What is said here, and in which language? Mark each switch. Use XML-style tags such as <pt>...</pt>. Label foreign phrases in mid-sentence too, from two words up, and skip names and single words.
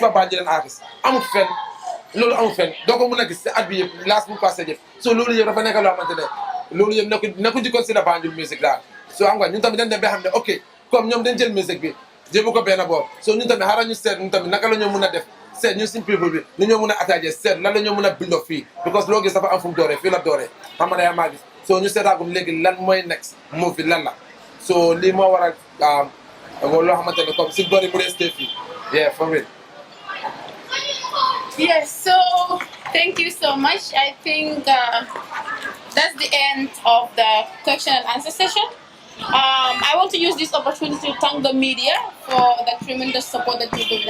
<wo>fa Banjulien artiste amul fenn loolu amul fenn doo ko mën a gis si at bi yëpp laas bu passé yëpp so loolu yëpp dafa nekk loo xamante ne loolu yëpp nekku di consider Banjul musique daal so xam nga ñun tamit dañ dem ba xam ne ok comme ñoom dañ jël musique bi jébu ko benn boor so ñun tamit xaaral ñu seet ñun tamit naka la ñoo mën a def seet ñun suñ people bi ni ñoo mën a attaqué seet lan la ñoo mën a</wo> <en>build up</en> <wo>fii because loo gis dafa am fu mu dooree fii la dooree xam nga yaa maa gis so ñu seetaagum léegi lan mooy</wo> <en>next move</en> <wo>bi lan la so lii moo waral loo xamante ne</wo> <fr>comme si</fr> <wo>bëri mu resté fii</wo> <en>yeah for real. Yes, so thank you so much. I think that's the end of the question and answer session. I want to use this opportunity to thank the media for the tremendous support that you've given.</en>